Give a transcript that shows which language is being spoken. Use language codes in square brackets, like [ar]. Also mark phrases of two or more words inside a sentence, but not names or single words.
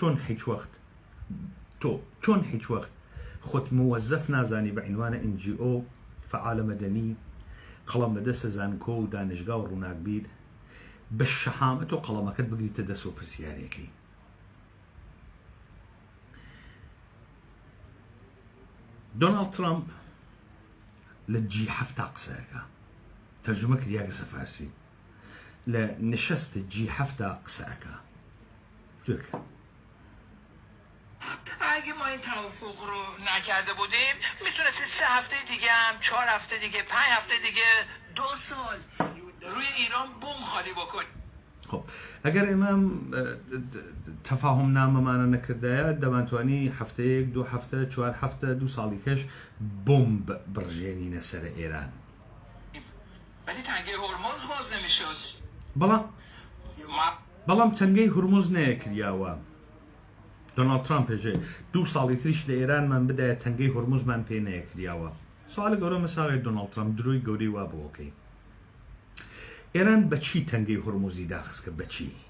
[ckb] چۆن هیچ وەخت خۆت موەزەف نازانی بە عنوانە NGO فعالە مەدەنی قەڵەم بەدەستە زانکۆ و دانشگا و ڕووناکبیر بە شەهامەت و قەڵەمەکەت بگریتە دەست و پرسیارێکی دۆناڵد ترامپ لە G7 قسەکە تەرجمە کردیاگە سەفارسی لە نشەستە G7 قسەکە توێکە [fa] اگه ما این توافق رو نکرده بودیم میتونستی 3 هفته دیگه هم 4 هفته دیگه 5 هفته دیگه 2 سال روی ایران بمب خالی بکنی [ckb] خب ئەگەر ئێمە تەفاهم نامەمانە نەکردایە دەمانتوانی هەفتەیەک 2 هەفتە 4 هەفتە 2 ساڵی کەش بۆمب بڕژێنینە سەر ئێران [fa] ولی تنگه هرمز باز نمیشد [ckb] بەڵام تەنگەی هورموز نەیەکریاوە. دۆناڵد ترامپێژێ 2 ساڵی تریش لە ئێرانمان بدایە تەنگەی هورموزمان پێ نەیەکریاوە. سوالە گەورە مەساڵی دۆناڵد ترامپ دروی گەورەی وا بۆکەی. ئێران بەچی تەنگەی هورموزی داخستکە بەچی؟